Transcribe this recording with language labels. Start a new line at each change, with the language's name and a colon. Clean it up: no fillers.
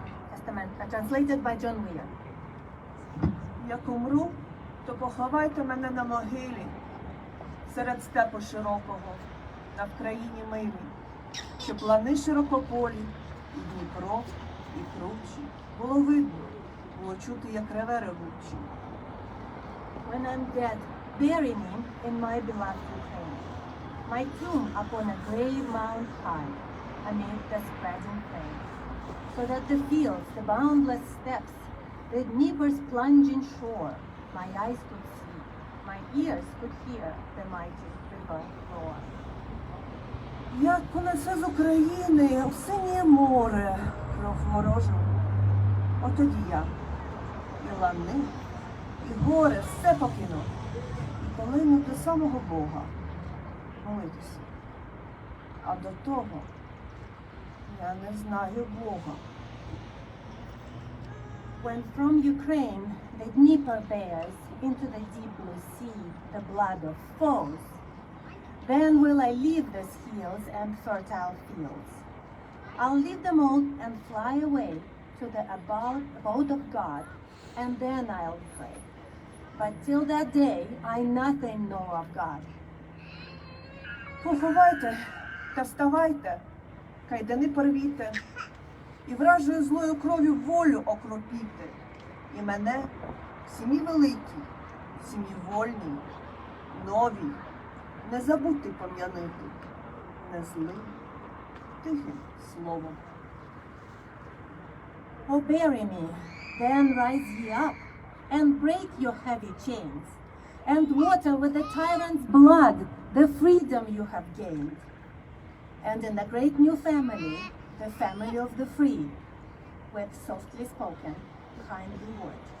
English: Testament, translated by John Weir.
Ukrainian: Як умру, то поховайте мене на могилі, серед степу широкого, на Вкраїні милій, щоб лани широкополі, і Дніпро, і кручі. Було видно, було чути, як реве ревучі.
English: When I'm dead, bury me in my beloved Ukraine, my tomb upon a grave mound high, amid the spreading plain, so that the fields, the boundless steppes, the Dnieper's plunging shore, my eyes could see, my ears could hear the mighty river roar.
Ukrainian: Як понесе з України в синє море кров ворожу, отоді я і лани, і горе все покину, і полину до самого Бога молитися. А до того я не знаю Бога.
English: When from Ukraine the Dnieper bears into the deep blue sea the blood of foes, then will I leave these hills and fertile fields. I'll leave them all and fly away to the abode of God, and then I'll pray. But till that day, I nothing know of God.
Ukrainian: Поховайте та вставайте, кайдани порвіте, і вражою злою кров'ю волю окропіте, і мене в сім'ї великій, в сім'ї вольній, новій, не забудьте пом'янити, не злим, тихим слово.
English: O bury me, then rise ye up, and break your heavy chains, and water with the tyrant's blood the freedom you have gained. And in the great new family, the family of the free, with softly spoken, kindly word.